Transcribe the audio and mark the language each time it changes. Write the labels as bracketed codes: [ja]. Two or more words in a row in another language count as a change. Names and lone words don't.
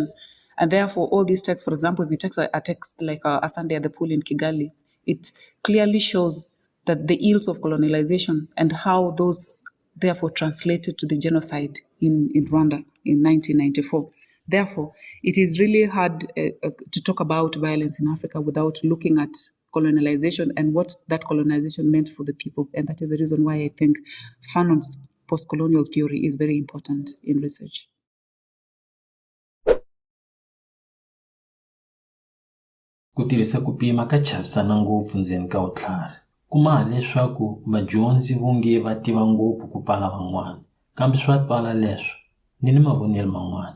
[en] And therefore, all these texts, for example, if you take a text like Asante at the pool in Kigali, it clearly shows that the ills of colonialization and how those therefore translated to the genocide in Rwanda in 1994. Therefore, it is really hard to talk about violence in Africa without looking at colonialization and what that colonization meant for the people. And that is the reason why I think Fanon's post-colonial theory is very important in research. [ts] Ku tirhisa ku pima ka chavisana ngopfu ndzeni ka vutlhari. Kuma leswaku vadyondzi vonge va tiva ngopfu ku pala van'wana, kambe swa twala leswo ni mavonelo man'wana.